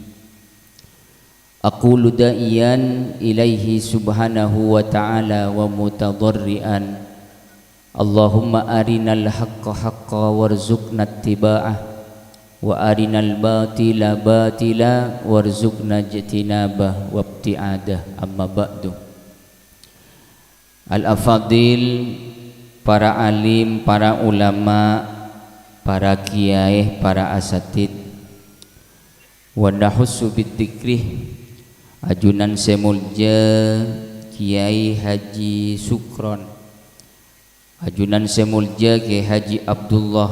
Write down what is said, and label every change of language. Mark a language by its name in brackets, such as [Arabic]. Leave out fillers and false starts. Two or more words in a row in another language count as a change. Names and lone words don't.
[Arabic] أقول داعيا إليه سبحانه وتعالى ومتضرعا، اللهم أرنا الحق حقا وارزقنا اتباعه وأرنا الباطل باطلا وارزقنا اجتنابه وابتعاده. أما بعد. [Indonesian] Al-afadil, para alim, para ulama, para kiai, para asatid, [Arabic] ونخص بذكره, [Indonesian] ajunan semulja Kiai Haji Sukron, ajunan semulja Kiai Haji Abdullah